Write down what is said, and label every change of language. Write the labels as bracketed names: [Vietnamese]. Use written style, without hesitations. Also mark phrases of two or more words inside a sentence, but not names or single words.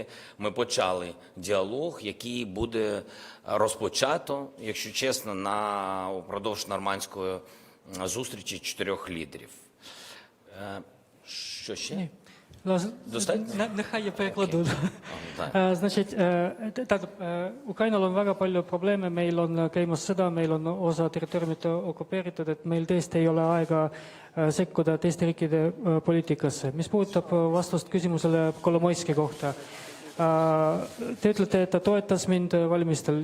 [Ukrainian] Ми почали діалог, який буде розпочато, якщо чесно, упродовж нормандської зустрічі 4 лідерів. Що ще? Ні. Достатньо? Нехай я перекладу. Значить, [Estonian] Ukrainal on väga palju probleeme, meil on käimas sõda, meil on osa territooriumit okupeeritud, et meil tõesti ei ole aega sekkuda teiste riikide poliitikasse. Mis puudutab vastust küsimusele Kolomoiski kohta, te ütlete, et ta toetas mind valimistel.